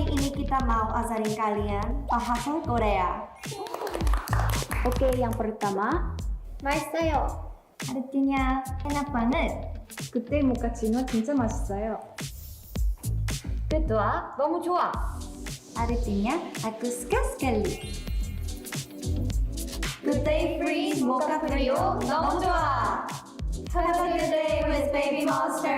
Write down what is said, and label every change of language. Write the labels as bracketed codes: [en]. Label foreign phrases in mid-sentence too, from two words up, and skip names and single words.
[id] ini kita mau ajarin kalian bahasa Korea. Oke, yang pertama, 맛있어요. artinya enak banget. [ko] 그때 모카치노 진짜 맛있어요. kedua, 너무 좋아. [id] artinya aku suka sekali. [en] Good day, freeze, mocha trio, [ko] 너무 좋아. [en] Have a good day with Baby Monster.